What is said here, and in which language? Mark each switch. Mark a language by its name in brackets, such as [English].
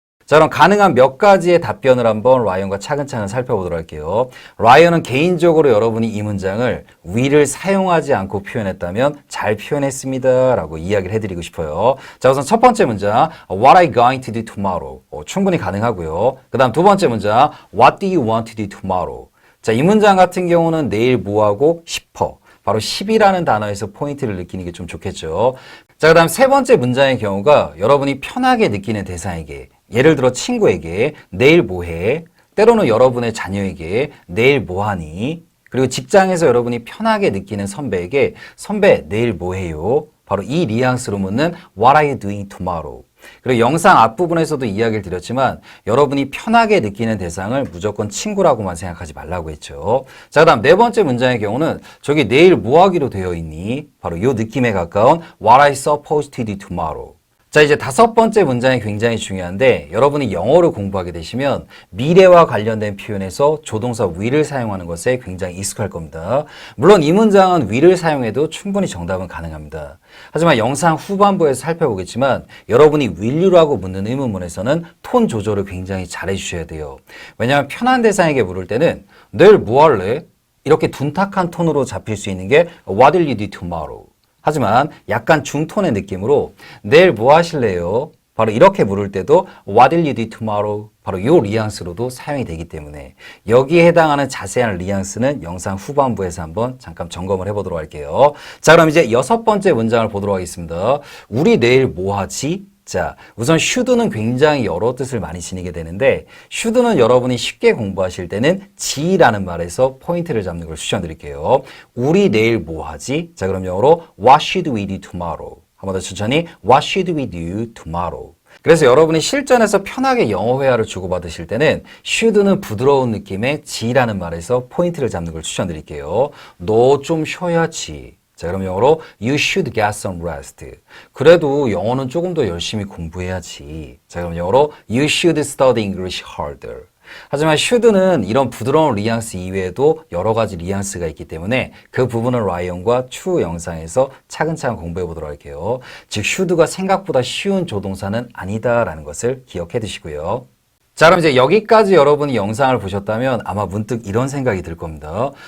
[Korean] 자, 그럼 가능한 몇 가지의 답변을 한번 라이언과 차근차근 살펴보도록 할게요. 라이언은 개인적으로 여러분이 이 문장을 will을 사용하지 않고 표현했다면 잘 표현했습니다 라고 이야기를 해드리고 싶어요. 자, 우선 첫 번째 문장 [English] What are you going to do tomorrow? [Korean] 충분히 가능하고요. 그 다음 두 번째 문장 [English] What do you want to do tomorrow? [Korean] 자, 이 문장 같은 경우는 내일 뭐 하고 싶어. 바로 10이라는 단어에서 포인트를 느끼는 게 좀 좋겠죠. 자, 그 다음 세 번째 문장의 경우가 여러분이 편하게 느끼는 대상에게 예를 들어 친구에게 내일 뭐 해? 때로는 여러분의 자녀에게 내일 뭐 하니? 그리고 직장에서 여러분이 편하게 느끼는 선배에게 선배 내일 뭐 해요? 바로 이 뉘앙스로 묻는 [English] What are you doing tomorrow? [Korean] 그리고 영상 앞부분에서도 이야기를 드렸지만 여러분이 편하게 느끼는 대상을 무조건 친구라고만 생각하지 말라고 했죠. 자, 그다음 네 번째 문장의 경우는 저기 내일 뭐 하기로 되어 있니? 바로 이 느낌에 가까운 [English] What are you supposed to do tomorrow? [Korean] 자, 이제 다섯 번째 문장이 굉장히 중요한데 여러분이 영어를 공부하게 되시면 미래와 관련된 표현에서 조동사 will을 사용하는 것에 굉장히 익숙할 겁니다. 물론 이 문장은 will을 사용해도 충분히 정답은 가능합니다. 하지만 영상 후반부에서 살펴보겠지만 여러분이 will you라고 묻는 의문문에서는 톤 조절을 굉장히 잘 해주셔야 돼요. 왜냐하면 편한 대상에게 물을 때는 내일 뭐 할래? 이렇게 둔탁한 톤으로 잡힐 수 있는 게 [English] What will you do tomorrow? [Korean] 하지만 약간 중톤의 느낌으로 내일 뭐 하실래요? 바로 이렇게 물을 때도 [English] What will you do tomorrow? [Korean] 바로 이 뉘앙스로도 사용이 되기 때문에 여기에 해당하는 자세한 뉘앙스는 영상 후반부에서 한번 잠깐 점검을 해보도록 할게요. 자, 그럼 이제 여섯 번째 문장을 보도록 하겠습니다. 우리 내일 뭐 하지? 자, 우선 should는 굉장히 여러 뜻을 많이 지니게 되는데 should는 여러분이 쉽게 공부하실 때는 지라는 말에서 포인트를 잡는 걸 추천드릴게요. 우리 내일 뭐 하지? 자, 그럼 영어로 [English] What should we do tomorrow? [Korean] 한 번 더 천천히 [English] What should we do tomorrow? [Korean] 그래서 여러분이 실전에서 편하게 영어 회화를 주고받으실 때는 should는 부드러운 느낌의 지라는 말에서 포인트를 잡는 걸 추천드릴게요. 너 좀 쉬어야지. 자, 그럼 영어로 [English] You should get some rest. [Korean] 그래도 영어는 조금 더 열심히 공부해야지. 자, 그럼 영어로 [English] You should study English harder. [Korean] 하지만 should는 이런 부드러운 뉘앙스 이외에도 여러 가지 뉘앙스가 있기 때문에 그 부분을 라이언과 추후 영상에서 차근차근 공부해 보도록 할게요. 즉 should가 생각보다 쉬운 조동사는 아니다라는 것을 기억해 두시고요. 자, 그럼 이제 여기까지 여러분이 영상을 보셨다면 아마 문득 이런 생각이 들 겁니다.